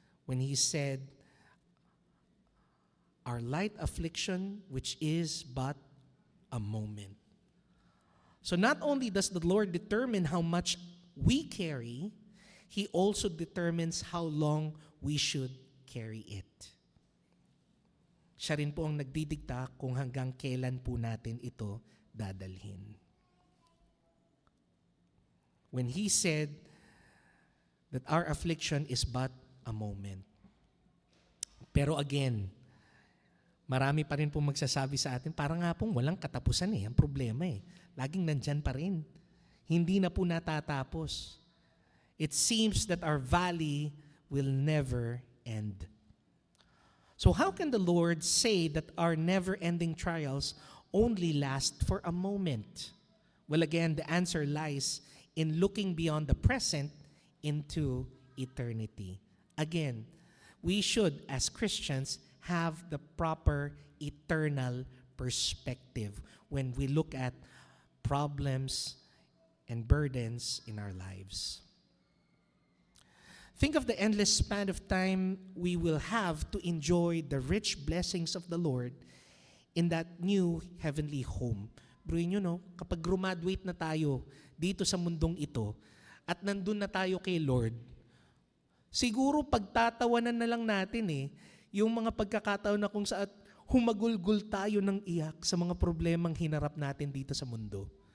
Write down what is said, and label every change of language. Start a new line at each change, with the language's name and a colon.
English: When He said, our light affliction, which is but a moment. So not only does the Lord determine how much we carry, He also determines how long we should carry it.
Filipino: Siya rin po ang nagdidikta kung hanggang kailan po natin ito dadalhin.
English: When He said that our affliction is but a moment. Pero again,
Filipino: Marami pa rin pong magsasabi sa atin, parang nga pong walang katapusan ang problema Laging nandyan pa rin. Hindi na po natatapos.
English: It seems that our valley will never end. So how can the Lord say that our never-ending trials only last for a moment? Well, again, the answer lies in looking beyond the present into eternity. Again, we should, as Christians, have the proper eternal perspective when we look at problems and burdens in our lives. Think of the endless span of time we will have to enjoy the rich blessings of the Lord in that new heavenly home.
Filipino: Bruin nyo, kapag graduate na tayo dito sa mundong ito at nandun na tayo kay Lord, siguro pagtatawanan na lang natin yung mga pagkakataon na kung saan humagulgul tayo ng iyak sa mga problemang hinarap natin dito sa mundo.